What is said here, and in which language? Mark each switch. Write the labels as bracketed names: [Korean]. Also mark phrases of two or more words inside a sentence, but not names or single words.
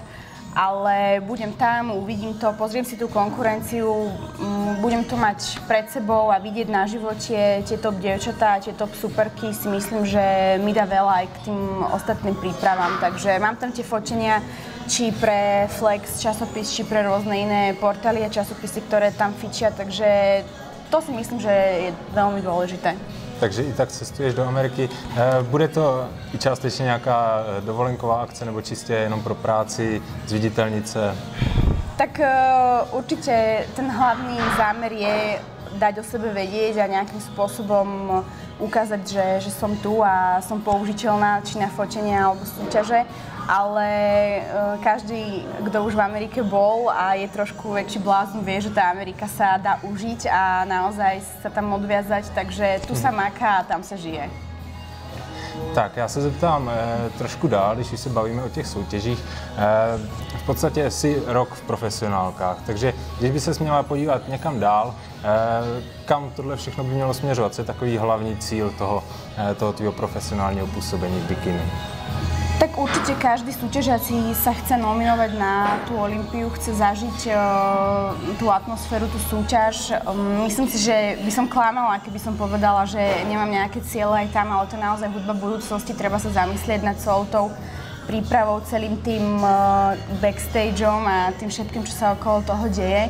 [Slovak] Ale budem tam, uvidím to, pozriem si tú konkurenciu, budem to mať pred sebou a vidieť na živote tie top dievčatá, tie top superky, si myslím, že mi dá veľa aj k tým ostatným prípravám. Takže mám tam tie fotenia, či pre Flex časopis, či pre rôzne iné portály a časopisy, ktoré tam fičia, takže to si myslím, že je veľmi dôležité. [Czech] Takže i tak cestuješ do Ameriky. Bude to i částečně nějaká dovolenková akce nebo čistě jenom pro práci, [Slovak] zviditeľniť sa? Tak určite ten hlavný zámer je dať o sebe vedieť a nejakým spôsobom ukázať, že som tu a som použiteľná či na fotenie alebo súťaže. Ale každý, kto už v Amerike bol a je trošku väčší blázon, vie, že tá Amerika sa dá užiť a naozaj sa tam odviazať, takže tu sa maká a tam sa žije. [Czech] Tak, já se zeptám trošku dál, když už se bavíme o těch soutěžích. V podstatě jsi rok v profesionálkách, takže když by ses měla podívat někam dál, kam tohle všechno by mělo směřovat? Co je takový hlavní cíl toho tvého profesionálního působení v bikini? [Slovak] Tak Určite každý súťažiaci sa chce nominovať na tú Olympiu, chce zažiť tú atmosféru, tú súťaž. Myslím si, že by som klamala, keby som povedala, že nemám nejaké cieľe aj tam, ale to je naozaj hudba budúcnosti, treba sa zamyslieť nad celou tou prípravou, celým tým backstageom a tým všetkým, čo sa okolo toho deje.